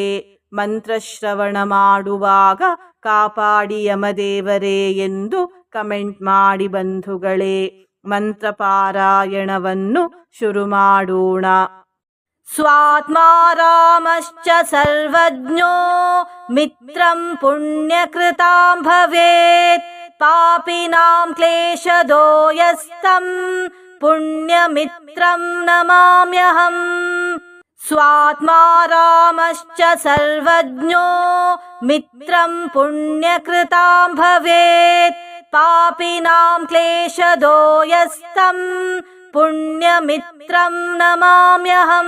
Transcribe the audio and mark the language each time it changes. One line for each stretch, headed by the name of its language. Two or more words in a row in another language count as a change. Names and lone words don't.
Kannada: ಮಂತ್ರಶ್ರವಣ ಮಾಡುವಾಗ ಕಾಪಾಡಿ ಯಮದೇವರೇ ಎಂದು ಕಮೆಂಟ್ ಮಾಡಿ ಬಂಧುಗಳೇ. ಮಂತ್ರ ಪಾರಾಯಣವನ್ನು ಶುರು ಮಾಡೋಣ.
Sanskrit: ಸ್ವಾತ್ಮಾ ರಾಮಶ್ಚ ಸರ್ವಜ್ಞೋ ಮಿತ್ರಂ ಪುಣ್ಯಕೃತಾಂ ಭವೇತ್ ಪಾಪಿನಾಂ ಕ್ಲೇಶದೋ ಯಸ್ತಂ ಪುಣ್ಯಮಿತ್ರಂ ನಮಾಮ್ಯಹಂ. ಸ್ವಾತ್ಮಾ ರಾಮಶ್ಚ ಸರ್ವಜ್ಞೋ ಮಿತ್ರಂ ಪುಣ್ಯಕೃತಾಂ ಭವೇತ್ ಪಾಪಿನಾಂ ಕ್ಲೇಶದೋ ಯಸ್ತಂ ಪುಣ್ಯಮಿತ್ರಂ ನಮಾಮ್ಯಹಂ.